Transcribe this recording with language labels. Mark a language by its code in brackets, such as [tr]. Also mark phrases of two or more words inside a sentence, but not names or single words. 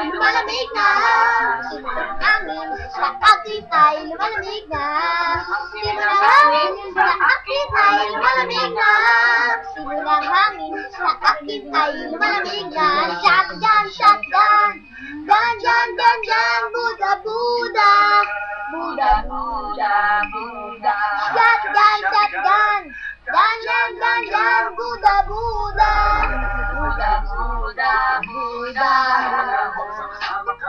[tl] Lumalamig na! Simulang hangin sa akin ay lumalamig na! Simulang hangin sa akin ay lumalamig na! Simulang hangin sa akin ay lumalamig na! [en] Shotgun! Shotgun! Gun! Gun! Gun! Gun! Buda! Buda! Buda! Buda, Buda. Shotgun! Shotgun! Gun! Gun! Gun! Gun! Buda! Buda! Buda, Buda, Buda. [tl] sama ka.